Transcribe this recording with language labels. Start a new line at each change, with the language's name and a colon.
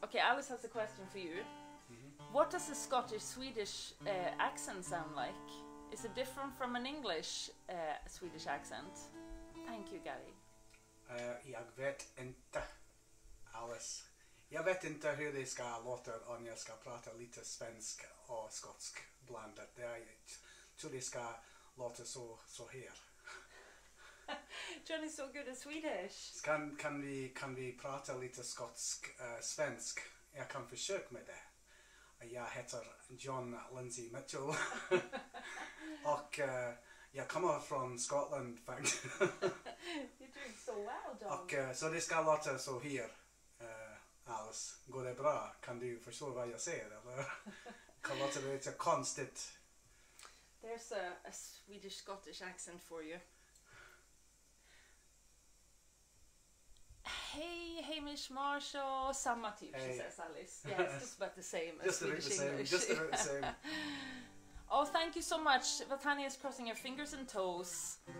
English: Okay, Alice has a question for you. What does a Scottish-Swedish accent sound like? Is it different from an English Swedish accent? Thank you, Gary.
Swedish: Jag vet inte, Alice. Jag vet inte hur det ska låta om jag ska prata lite svensk och skotsk blandat. Jag tror det ska låta så här.
English: Johnny's so good at Swedish.
Swedish: Kan vi prata lite skotsk svensk? Jag kan försöka med det. Jag heter John Lindsay Mitchell. Och jag kommer från Skottland faktiskt.
English: You're doing so well, John.
Swedish: Och så det ska låta så här. Alice, går det bra? Kan du förstå vad jag säger? Eller kan låta lite konstigt?
English: There's a Swedish-Scottish accent for you. Hey, Hamish Marshall.
Swedish: Samma typ,
English: she says, Alice. Yeah, it's just about the same as Swedish English. Just about the same. Oh, thank you so much. Vatania is crossing her fingers and toes.